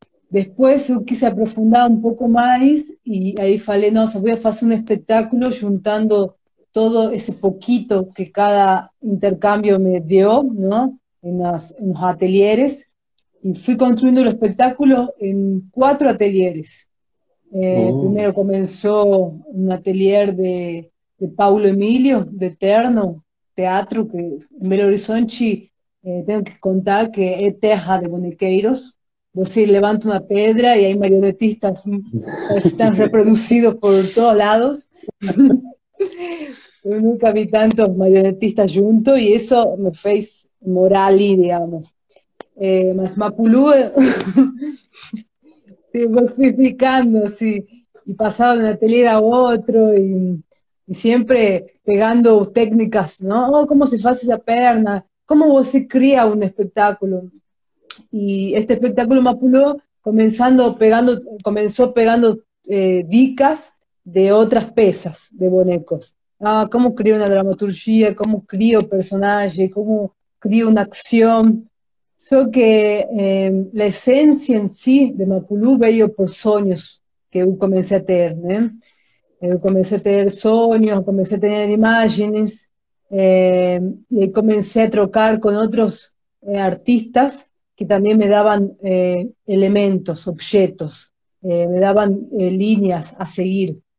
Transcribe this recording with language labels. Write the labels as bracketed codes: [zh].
[es] Después eu quise aprofundar un poco más y ahí [pt] falei, nossa, [es] voy a hacer un espectáculo juntando todo ese poquito que cada intercambio me dio, ¿no? En los ateliers. Y fui construyendo el espectáculo en 4 ateliers. Primero comenzó un atelier de Paulo Emilio, de Eterno, [pt] teatro, que em Belo Horizonte, tenho que contar que é terra de bonequeiros. Você levanta uma pedra e aí marionetistas estão reproduzidos por todos lados. Eu nunca vi tantos marionetistas juntos e isso me fez morar ali, digamos. Mas Mapulú se fui ficando [es] así, y pasaba de un atelier a otro, y siempre pegando técnicas, ¿no? Oh, ¿cómo se hace esa perna? ¿Cómo se cría un espectáculo? Y este espectáculo Mapulú comenzó pegando dicas de otras piezas de bonecos. Ah, cómo crío una dramaturgia, cómo crío personaje, cómo crío una acción. [pt] Só que a essência em si de Mapulú veio por sonhos que eu comecei a ter, né? Eu comecei a ter sonhos, comecei a ter imagens, e aí comecei a trocar com outros artistas que também me davam elementos, objetos, me davam linhas a seguir.